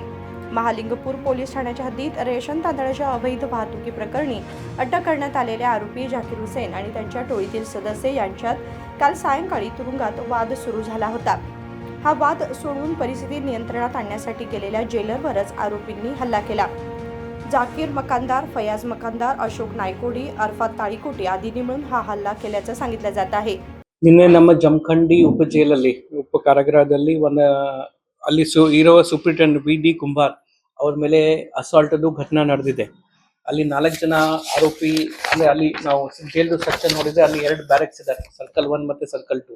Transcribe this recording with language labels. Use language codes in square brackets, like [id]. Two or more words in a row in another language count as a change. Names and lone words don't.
[mr] महालिंगपूर पोलीस ठाण्याच्या हद्दीत रेशन तांदळाच्या अवैध वाहतुकी प्रकरणी अटक करण्यात आलेल्या आरोपी जाकीर हुसेन आणि त्यांच्या टोळीतील सदस्य यांच्यात काल सायंकाळी तुरुंगात वाद सुरू झाला होता। हा वाद सोडून परिस्थिती नियंत्रणात आणण्यासाठी गेलेल्या जेलरवरच आरोपींनी हल्ला केला। जाकीर मकानदार, फयाज मकानदार, अशोक नायकोडी, अरफात ताळीकोटी आदींनी मिळून हा हल्ला केल्याचं सांगितलं जात आहे। [kn] ನಿನ್ನೆ ನಮ್ಮ ಜಮಖಂಡಿ ಉಪ ಜೈಲಲ್ಲಿ ಉಪ ಕಾರಾಗೃಹದಲ್ಲಿ ಅಲ್ಲಿ ಇರೋ ಸೂಪರಿಂಟೆಂಡೆಂಟ್ ವಿ.ಡಿ. ಕುಂಬಾರ್ ಅವ್ರ ಮೇಲೆ ಅಸಾಲ್ಟದು ಘಟನಾ ನಡೆದಿದೆ। ಅಲ್ಲಿ 4 ಜನ ಆರೋಪಿ ಅಂದ್ರೆ ಅಲ್ಲಿ ನಾವು ಜೈಲ್ದು ಸೆಕ್ಷನ್ ನೋಡಿದ್ರೆ ಅಲ್ಲಿ 2 ಬ್ಯಾರಕ್ಸ್ ಇದ್ದಾರೆ, ಸರ್ಕಲ್ 1 ಮತ್ತೆ ಸರ್ಕಲ್ 2।